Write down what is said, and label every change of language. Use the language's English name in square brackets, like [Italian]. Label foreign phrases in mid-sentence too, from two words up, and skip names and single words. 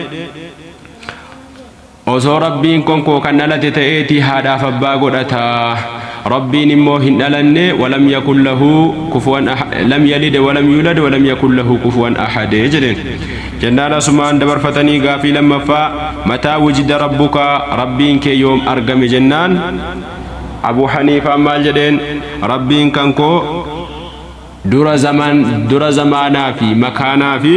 [Oromo] osoo rabbiin konkoo kan dhalate ta'eeti haadhaaf abbaa godhataa rabbiin immoo hin dhalanne [Arabic] ولم يكن له كفوا لم يلد ولم يولد ولم يكن له كفوا أحد [Oromo] jedhen jennaan asumaan dabarfatanii gaafii lammaffaa [Arabic] متى وجد ربك [Oromo] rabbiin kee yoom argame jennaan Abu Haniifaa maal jedheen rabbiin kankoo dura zamaanaa fi makaanaa fi